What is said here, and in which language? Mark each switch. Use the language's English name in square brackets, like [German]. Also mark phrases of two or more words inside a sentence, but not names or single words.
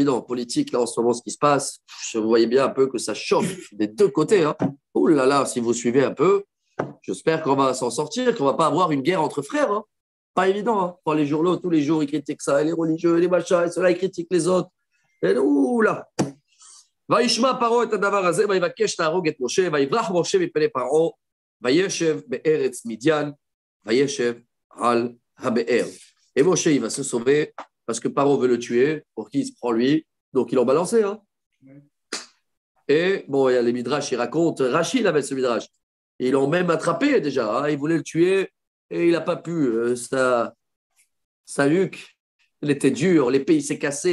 [French] En politique, là, en ce moment, ce qui se passe, vous voyez bien un peu que ça chauffe des deux côtés. Hein. Ouh là là, si vous suivez un peu, j'espère qu'on va s'en sortir, qu'on va pas avoir une guerre entre frères. Hein. Pas évident. Hein. Pour les journaux, tous les jours, ils critiquent ça, et les religieux, et les machins, et ceux-là, ils critiquent les autres. Et ouh là. [Hebrew] וישמע פרעה את הדבר הזה, ויבקש להרוג את משה, ויברח משה מפני פרעה, וישב בארץ מדיין, וישב על הבאר. [French] Et Moshe, il va se sauver parce que Paro veut le tuer, pour qui il se prend lui, donc ils l'ont balancé. Hein. Et bon, il y a les midrash, ils racontent, Rachid avait ce midrash. Ils l'ont même attrapé déjà, hein. Ils voulaient le tuer et il n'a pas pu. Sa nuque, il était dur, l'épée, il s'est cassé.